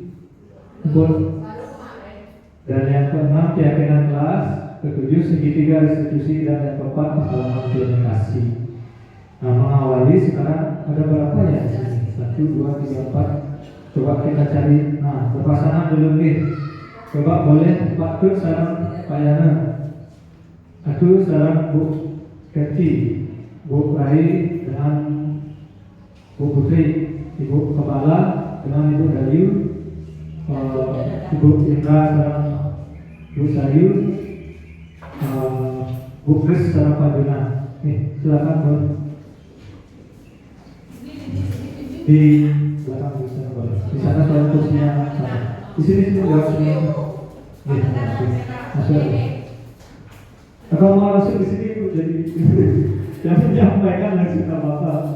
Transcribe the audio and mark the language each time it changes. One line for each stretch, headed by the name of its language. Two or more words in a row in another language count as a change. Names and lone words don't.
Indonesian: Dan yang keenam keyakinan kelas, ketujuh segitiga restitusi, dan yang keempat pengalaman implementasi. Nah, mengawali sekarang ada berapa ya di sini? 1, 2, 3, 4. Coba kita cari. Nah, berpasangan dulu nih. Coba boleh Pak Tut sarang Pak Yana. Aku sarang Bu Keti, Bu Rai dengan Bu Putri, Ibu Kepala dengan Ibu Dayu, Ibu Indra sarang Bu Sayu, Bu Kris sarang Pak Juna. Nih, silakan Bu. Di belakang di sana boleh. Di sana soal kursinya sama. Di sini jawab semua. Masuk. Kalau mau langsung di sini Bu jadi jangan menyampaikan langsung apa-apa.